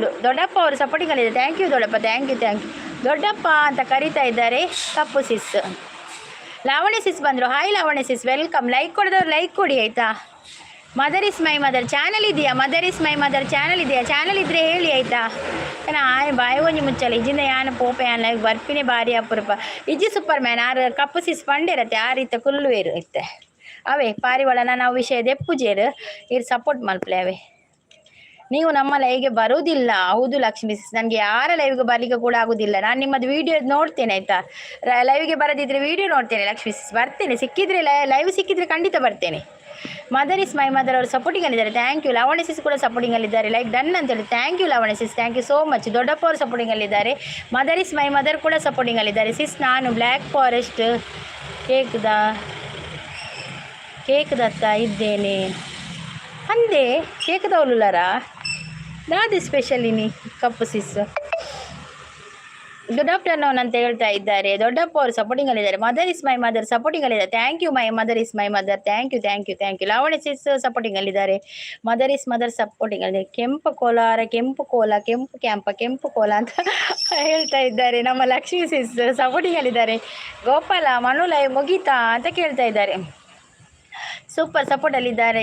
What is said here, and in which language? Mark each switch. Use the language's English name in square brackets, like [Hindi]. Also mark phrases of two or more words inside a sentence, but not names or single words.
[Kannada] ದೊಡ್ಡಪ್ಪ ಅವರು ಸಪೋರ್ಟಿಂಗಲ್ಲಿದ್ದಾರೆ. [English] thank you [Kannada] ದೊಡ್ಡಪ್ಪ, [English] thank you. [Kannada] ದೊಡ್ಡಪ್ಪ ಅಂತ ಕರೀತಾ ಇದ್ದಾರೆ. ಕಪ್ಪು ಸಿಸ್. ಲಾವಣಿ ಸಿಸ್ ಬಂದರು. ಹಾಯ್ ಲಾವಣಿ ಸಿಸ್, ವೆಲ್ಕಮ್. ಲೈಕ್ ಕೊಡೋದವ್ರು ಲೈಕ್ ಕೊಡಿ ಆಯಿತಾ. ಮದರ್ ಇಸ್ ಮೈ ಮದರ್ ಚಾನಲ್ ಇದೆಯಾ? ಮದರ್ ಇಸ್ ಮೈ ಮದರ್ ಚಾನಲ್ ಇದೆಯಾ? ಚಾನಲ್ ಇದ್ದರೆ ಹೇಳಿ ಆಯಿತಾ. [Tulu] ಬಾಯಿ ಒಂಜಿ ಮುಚ್ಚಲ್ಲ ಇಜಿಂದ ಯಾನು ಪೋಪೆ ಯಾನ ಬರ್ಪಿನೇ ಭಾರಿ ಅಪರೂಪ. ಇಜ್ಜಿ ಸೂಪರ್ ಮ್ಯಾನ್ ಆರು ಕಪ್ಪು ಸಿಸ್ ಪಂಡಿರತ್ತೆ ಆ ರೀತಿ ಕುಲ್ಲುವೇರು ಇತ್ತೆ ಅವೇ ಪಾರಿವಾಳನ ನಾವು ವಿಷಯ ದೆಪ್ಪುಜೇರು ಇರು ಸಪೋರ್ಟ್ ಮಲ್ಪಲೆ ಅವೇ. [Kannada] ನೀವು ನಮ್ಮ ಲೈವ್ಗೆ ಬರೋದಿಲ್ಲ. ಹೌದು ಲಕ್ಷ್ಮೀ ಸಿಸ್, ನನಗೆ ಯಾರ ಲೈವ್ಗೆ ಬರಲಿಕ್ಕೆ ಕೂಡ ಆಗೋದಿಲ್ಲ. ನಾನು ನಿಮ್ಮದು ವೀಡಿಯೋ ನೋಡ್ತೇನೆ ಆಯಿತಾ. ಲೈವ್ಗೆ ಬರೋದಿದ್ರೆ ವೀಡಿಯೋ ನೋಡ್ತೇನೆ ಲಕ್ಷ್ಮೀ ಸಿಸ್. ಬರ್ತೇನೆ, ಸಿಕ್ಕಿದ್ರೆ ಲೈವ್ ಸಿಕ್ಕಿದ್ರೆ ಖಂಡಿತ ಬರ್ತೇನೆ. ಮದರ್ ಇಸ್ ಮೈ ಮದರ್ ಅವರು ಸಪೋರ್ಟಿಂಗಲ್ಲಿದ್ದಾರೆ. [English] thank you. [Kannada] ಲಾವಣಿ ಸಿಸ್ ಕೂಡ ಸಪೋರ್ಟಿಂಗಲ್ಲಿದ್ದಾರೆ. [English] like done [Kannada] ಅಂತೇಳಿ [English] thank you [Kannada] ಲಾವಣಿ ಸಿಸ್, [English] thank you so much. [Kannada] ದೊಡ್ಡಪ್ಪ ಅವರು ಸಪೋರ್ಟಿಂಗಲ್ಲಿದ್ದಾರೆ. ಮದರ್ ಇಸ್ ಮೈ ಮದರ್ ಕೂಡ ಸಪೋರ್ಟಿಂಗಲ್ಲಿದ್ದಾರೆ. ಸಿಸ್ ನಾನು [English] black forest [Kannada] ಕೇಕ್ದತ್ತ ಇದ್ದೇನೆ ಅಂದೆ. [Tulu] ಕೇಕ್ದವಲುಲರಾ ದಾದಿ ಸ್ಪೆಷಲ್ ಇನಿ ಕಪ್ಪು ಸಿಸ್. [English] good afternoon [Kannada] ಅಂತ ಹೇಳ್ತಾ ಇದ್ದಾರೆ. ದೊಡ್ಡಪ್ಪ ಅವರು ಸಪೋರ್ಟಿಂಗಲ್ಲಿದ್ದಾರೆ. ಮದರ್ ಇಸ್ ಮೈ ಮದರ್ ಸಪೋರ್ಟಿಂಗಲ್ಲಿದ್ದಾರೆ. [English] thank you My Mother Is My Mother. thank you. [Kannada] ಲಾವಣಿ ಸಿಸ್ ಸಪೋರ್ಟಿಂಗಲ್ಲಿದ್ದಾರೆ. ಮದರ್ ಇಸ್ ಮದರ್ ಸಪೋರ್ಟಿಂಗಲ್ಲಿದ್ದಾರೆ. ಕೆಂಪು ಕೋಲಾರ, ಕೆಂಪು ಕೋಲ, ಕೆಂಪು ಕ್ಯಾಂಪ, ಕೆಂಪು ಕೋಲ ಅಂತ ಹೇಳ್ತಾ ಇದ್ದಾರೆ. ನಮ್ಮ ಲಕ್ಷ್ಮೀ ಸಿಸ್ ಸಪೋರ್ಟಿಂಗಲ್ಲಿದ್ದಾರೆ. ಗೋಪಾಲ ಮನು ಲೈವ್ ಮುಗೀತಾ ಅಂತ ಕೇಳ್ತಾ ಇದ್ದಾರೆ. ಸೂಪರ್ ಸಪೋರ್ಟಲ್ಲಿದ್ದಾರೆ.